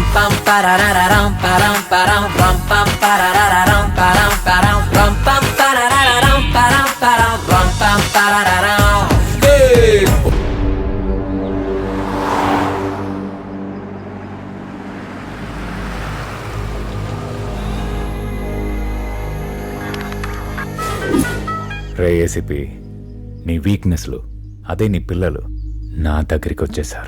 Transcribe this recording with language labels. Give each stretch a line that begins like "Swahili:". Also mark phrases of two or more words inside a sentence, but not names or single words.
English: pam parararam param param ram pam parararam param param ram pam parararam param param ram pam parararam. Hey!
Telugu: రే ఏసీపీ, నీ వీక్నెస్లు అదే నీ పిల్లలు నా దగ్గరికి వచ్చేసారు.